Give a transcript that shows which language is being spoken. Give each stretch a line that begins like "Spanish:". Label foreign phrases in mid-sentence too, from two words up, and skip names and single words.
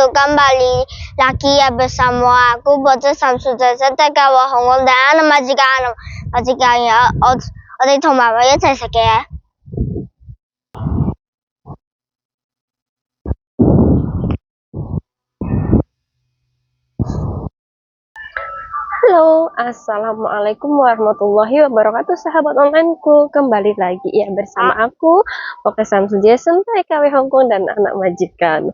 Indonesian: Kembali lagi ya bersama aku Bocah Samsudin serta kawan Hongkong dan majikannya.
Vietnamese: Ở đây
Cantonese: 同媽媽一齊食嘅。
Indonesian: Halo,
Arabic: السلام عليكم ورحمة الله وبركاته,
Indonesian: sahabat onlineku. Kembali lagi ya bersama aku, Oke Samsu Jason, TKW Hongkong dan anak majikan.